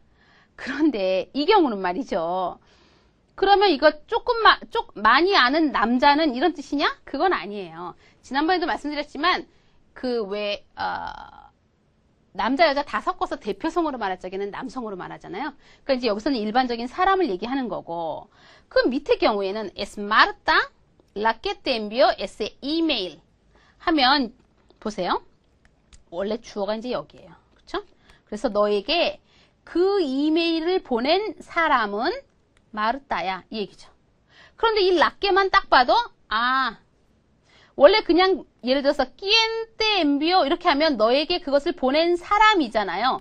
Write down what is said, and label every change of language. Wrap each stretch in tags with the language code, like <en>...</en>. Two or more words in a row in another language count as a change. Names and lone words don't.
<ko>그런데 이 경우는 말이죠. 그러면 이거 많이 아는 남자는 이런 뜻이냐? 그건 아니에요. 지난번에도 말씀드렸지만 남자 여자 다 섞어서 대표성으로 말할 적에는 남성으로 말하잖아요. 그러니까 이제 여기서는 일반적인 사람을 얘기하는 거고 그 밑에 경우에는</ko> <es>es Marta la que te envió ese email</es> <ko>하면 보세요. 원래 주어가 이제 여기에요. 그렇죠? 그래서 너에게 그 이메일을 보낸 사람은 마르타야 이 얘기죠. 그런데 이 라게만 딱 봐도 원래 그냥 예를 들어서</ko> <es>quién te envió</es> <ko>이렇게 하면 너에게 그것을 보낸 사람이잖아요.</ko>